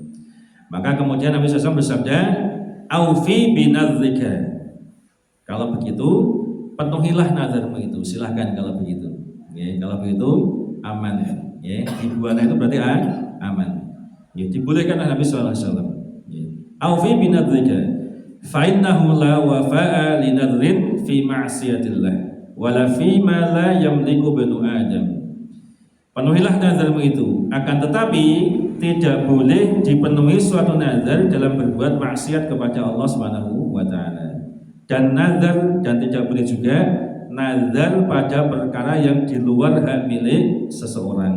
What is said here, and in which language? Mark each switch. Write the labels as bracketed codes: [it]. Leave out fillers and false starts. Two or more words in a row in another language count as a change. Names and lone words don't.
[id] Maka kemudian Nabi SAW bersabda, [ar] أوف بنذرك. [id] Kalau begitu, penuhilah nazarmu itu. Silahkan kalau begitu. Ya, kalau begitu aman. Ya, di Buana itu berarti aman. Ya, dibolehkan Nabi SAW. Ya. [ar] أوف بنذرك، فإنه لا وفاء لنذر في معصية الله، ولا فيما لا يملك بنو آدم. [id] Penuhilah nazarmu itu. Akan tetapi tidak boleh dipenuhi suatu nazar dalam berbuat maksiat kepada Allah [ar] سبحانه وتعالى. [id] Dan nazar, dan tidak boleh juga nazar pada perkara yang di luar hak milik seseorang.